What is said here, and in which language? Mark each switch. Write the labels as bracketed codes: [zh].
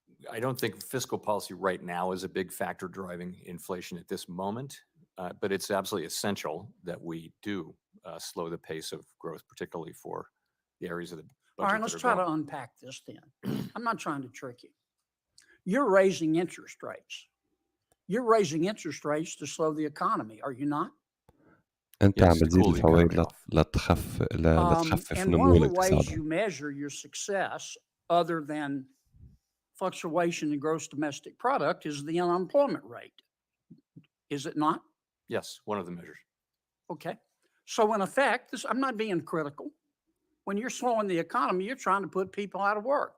[en] I don't think fiscal policy right now is a big factor driving inflation at this moment, but it's absolutely essential that we do slow the pace of growth, particularly for the areas of the budget. All right, let's try to unpack this then. I'm not trying to trick you. You're raising interest rates. You're raising interest rates to slow the economy, are you not? [ar] أنت عم بتزيد الفوائد لتخفف [en] And [ar] نمو [en] one of the ways [ar] الاقتصاد. [en] you measure your success, other than fluctuation in gross domestic product, is the unemployment rate. Is it not? Yes, one of the measures. Okay. So in effect, I'm not being critical. When you're slowing the economy, you're trying to put people out of work.